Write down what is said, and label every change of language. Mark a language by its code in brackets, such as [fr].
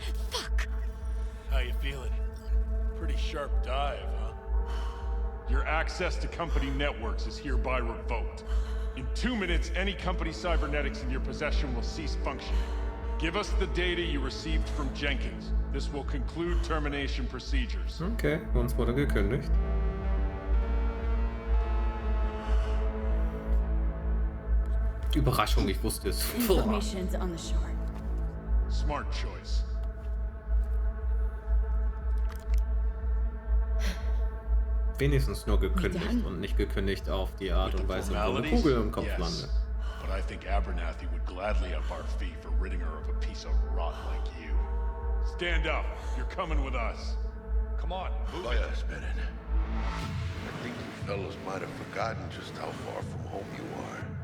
[en] Fuck! How you feeling? Pretty sharp dive, huh? Your access to company networks is hereby revoked. In 2 minutes, any company cybernetics in your possession will cease functioning. Give us the data you received from Jenkins. This will conclude termination procedures. [de] Okay, uns wurde gekündigt. Überraschung, ich wusste es. [en] Information's on the shore. Smart choice. [de] Wenigstens nur gekündigt und nicht gekündigt auf die Art und Weise, wo eine Kugel im Kopf landet. [en] But I think Abernathy would gladly up our fee for ridding her of a piece of rot like you. Stand up. You're coming with us. Come on, move it. I think you fellows might have forgotten just how far from home you are.